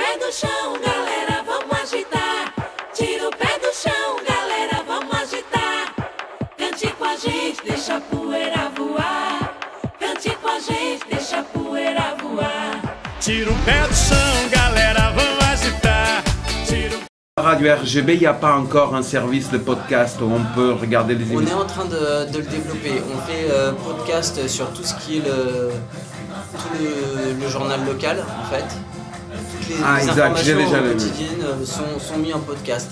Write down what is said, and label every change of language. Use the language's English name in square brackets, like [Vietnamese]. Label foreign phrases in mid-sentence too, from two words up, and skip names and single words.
[Portuguese] do chão, galera, vamos agitar. Tira o pé do chão, galera, vamos agitar. Cante com a gente, deixa a poeira voar. Cante com a gente, deixa a poeira voar. Tira o pé do chão, galera, vamos agitar. [French] Radio RGB, il n'y a pas encore un service de podcast où on peut regarder les émissions. On est en train de le développer. On fait podcast sur tout ce qui est le journal local en fait. Toutes les informations quotidiennes sont mises en podcast.